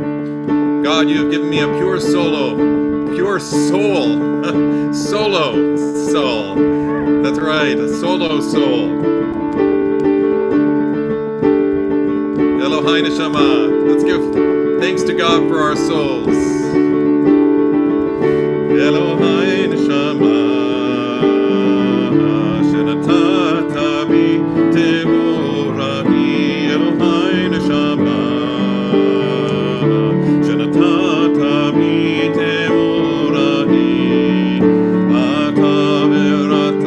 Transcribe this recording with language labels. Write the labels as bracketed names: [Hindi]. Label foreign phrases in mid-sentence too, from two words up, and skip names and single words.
[English] God, you have given me a pure soul. Solo soul. That's right, a solo soul. [Hebrew] אלהי נשמה. [English] Let's give thanks to God for our souls. [Hebrew] אלהי נשמה. שנתת בי טהורה היא. אלהי נשמה. שנתת בי טהורה היא. אתה בראתה.